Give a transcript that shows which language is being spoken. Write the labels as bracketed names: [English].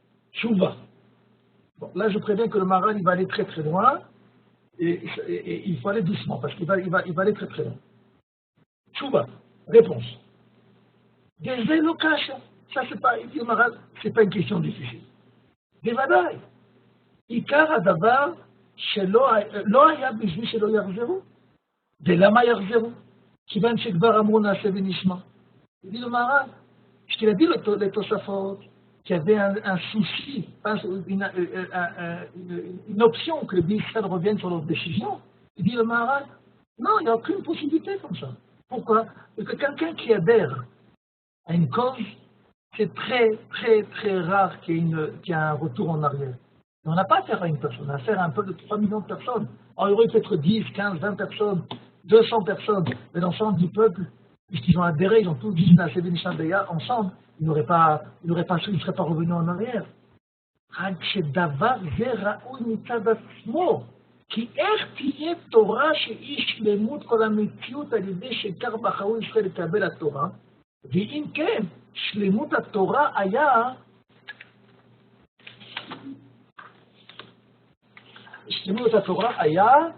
[French] Chouva. Bon, là, je préviens que le Maharal, il va aller très très loin, et il faut aller doucement, parce qu'il va aller très très loin. Tchouba, réponse. Des élocations. Ça, c'est pas, il dit le Maharal, c'est pas une question difficile. [Hebrew] בוודאי. עיקר הדבר לא היה בשביל שלא יחזרו. ולמה יחזרו? כיוון שכבר אמרו נעשה ונשמע. [French] Il dit le Maharal, je te l'ai dit les Tosafot, qu'il y avait un souci, une option que les Israël reviennent sur leur décision. Il dit le Maharal, non, il n'y a aucune possibilité comme ça. Pourquoi? Parce que quelqu'un qui adhère à une cause, c'est très, très, très rare qu'il y ait un retour en arrière. Et on n'a pas affaire à une personne, on a affaire à un peu de 3 millions de personnes. Alors, il y aurait peut-être 10, 15, 20 personnes, 200 personnes, mais l'ensemble du peuple, puisqu'ils ont adhéré, ils ont tous dit [Hebrew] Na'aseh v'nishma [French] ensemble, ils ne seraient pas revenus en arrière. [Hebrew] רק שדבר זה ראוי מצד עצמו, כי איך תהיה תורה שהיא שלמות כל המציאות על ידי שכך בחרו ישראל לקבל התורה, ואם כן, שלמות התורה היה